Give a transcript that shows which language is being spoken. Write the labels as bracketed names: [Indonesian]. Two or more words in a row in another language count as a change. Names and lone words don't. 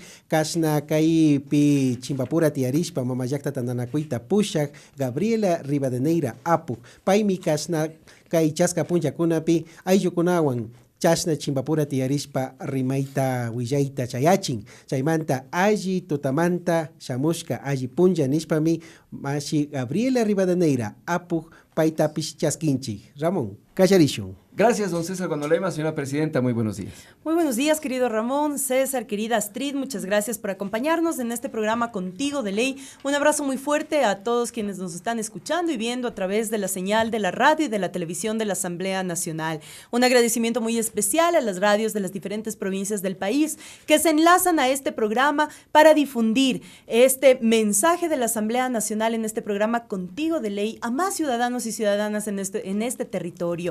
[Quechua] kashna kaypi Chimbapura tiyarishpa mama llakta tandanakuyta pushak Gabriela Rivadeneira apu paymi kashna kay chaska punchakunapi ayllukunawan chashna Chimbapura tiyarishpa rimayta willayta chayachin chaymanta alli tutamanta shamushka alli puncha nishpami mashi Gabriela Rivadeneira apuk paytapish chaskinchik. Ramón, callarishun. [Spanish] Gracias, don César Arguanolema, señora presidenta, muy buenos días. Muy buenos días, querido Ramón, César, querida Astrid, muchas gracias por acompañarnos en este programa Contigo de Ley. Un abrazo muy fuerte a todos quienes nos están escuchando y viendo a través de la señal de la radio y de la televisión de la Asamblea Nacional. Un agradecimiento muy especial a las radios de las diferentes provincias del país que se enlazan a este programa para difundir este mensaje de la Asamblea Nacional en este programa Contigo de Ley a más ciudadanos y ciudadanas en este territorio.